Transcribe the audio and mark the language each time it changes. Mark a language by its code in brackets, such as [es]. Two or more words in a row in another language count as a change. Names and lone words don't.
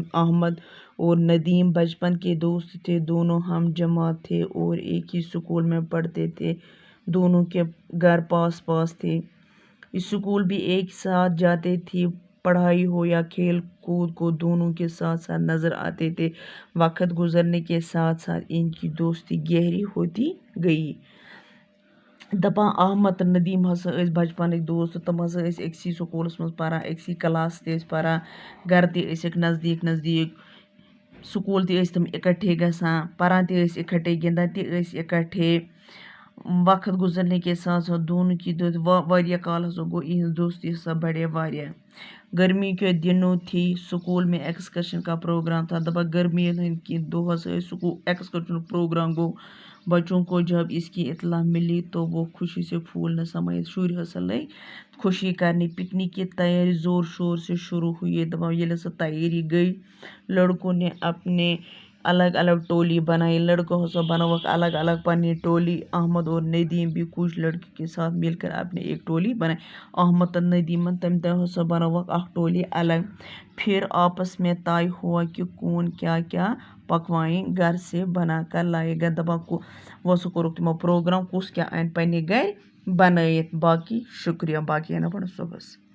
[ur] احمد اور ندیم بچپن کے دوست تھے. دونوں ہم جماعت تھے اور ایک ہی سکول میں پڑھتے تھے. دونوں کے گھر پاس پاس تھے. اسکول بھی ایک ساتھ جاتے تھے. پڑھائی ہو یا کھیل کود کو دونوں کے ساتھ ساتھ نظر آتے تھے. وقت گزرنے کے ساتھ ساتھ ان کی دوستی گہری ہوتی گئی. [ks] دپان احمد تو ندیم ہسا ٲسۍ بچپنٕکۍ دوست. تِم ہسا ٲسۍ أکسٕے سکوٗلس منٛز پران. أکسٕے کلاس تہِ ٲسۍ پران. گرٕ تہِ ٲسِکھ نزدیٖک نزدیٖک. سکوٗل تہِ ٲسۍ تِم اِکٹھے گژھان. پران تہِ ٲسۍ اِکٹھے. گِنٛدان تہِ ٲسۍ اِکٹھے. [ur] وقت گزرنے کے ساتھ ساتھ دونوں کی دوستی [ks] واریاہ کال ہسا گوٚو یِہنٛز دوستی ہسا بڑے واریاہ. [ur] گرمی کے دنوں تھی. اسکول میں ایکسکرشن کا پروگرام تھا. [ks] دپان گرمیَن ہٕنٛدۍ کینٛہہ دۄہ ہسا ٲسۍ سکوٗل ایکسکرشن پروگرام گوٚو. [ur] بچوں کو جب اس کی اطلاع ملی تو وہ خوشی سے پھول نہ سمائے. [ks] شُرۍ ہسا لٔگۍ خوشی کرنہِ. [ur] پکنک کی تیاری زور شور سے شروع ہوئی. [ks] دپان ییٚلہِ ہسا تیٲری [ur] گئی لڑکوں نے اپنے الگ الگ ٹولی بنائی. [ks] لڑکوں ہسا بنٲوکھ الگ الگ پننہِ ٹولی. [ur] احمد اور ندیم بھی کچھ لڑکیوں کے ساتھ مل کر اپنے ایک ٹولی بنائی. [ks] احمد تہٕ ندیمن تمہِ دۄہ ہسا بنٲوکھ اکھ ٹولی الگ. [ur] پھر آپس میں طے ہوا کہ کون کیا کیا پکوان گھر سے بنا کر لائے گا. [ks] دپان وۄنۍ کوٚرُکھ تِمو پروگرام کُس کیٛاہ اَنہِ پننہِ گرِ بنٲیِتھ. باقی شُکریہ. باقی اَنو پَتہٕ صُبحس.